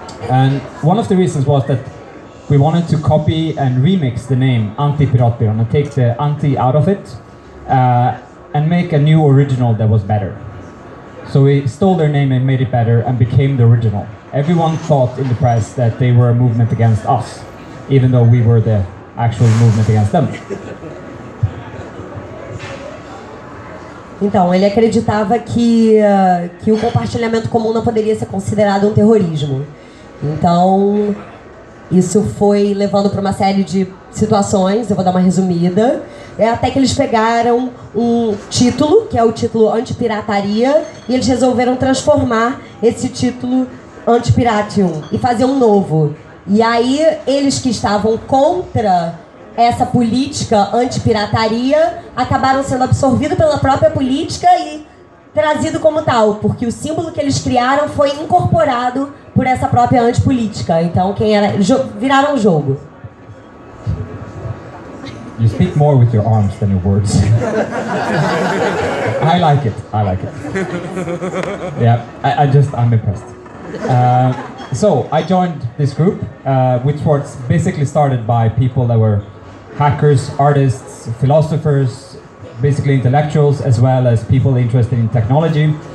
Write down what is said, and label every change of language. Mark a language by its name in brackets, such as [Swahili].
[English] And one of the reasons was that we wanted to copy and remix the name Anti-Piratbyrån and take the anti out of it and make a new original that was better. So we stole their name and made it better and became the original. Everyone thought in the press that they were a movement against us, even though we were the actual movement against them. [Portuguese] Então, ele acreditava que o compartilhamento comum não poderia ser considerado um terrorismo. Então, isso foi levando para uma série de situações, eu vou dar uma resumida. Até que eles pegaram um título, que é o título Antipirataria, e eles resolveram transformar esse título Antipiratium e fazer um novo. E aí, eles que estavam contra essa política antipirataria acabaram sendo absorvidos pela própria política e trazido como tal, porque o símbolo que eles criaram foi incorporado por essa própria antipolítica. Então, quem era, viraram o jogo. [English] You speak more with your arms than your words. I like it. I like it. Yeah, I'm impressed. So I joined this group, which was basically started by people that were hackers, artists, philosophers, basically intellectuals, as well as people interested in technology.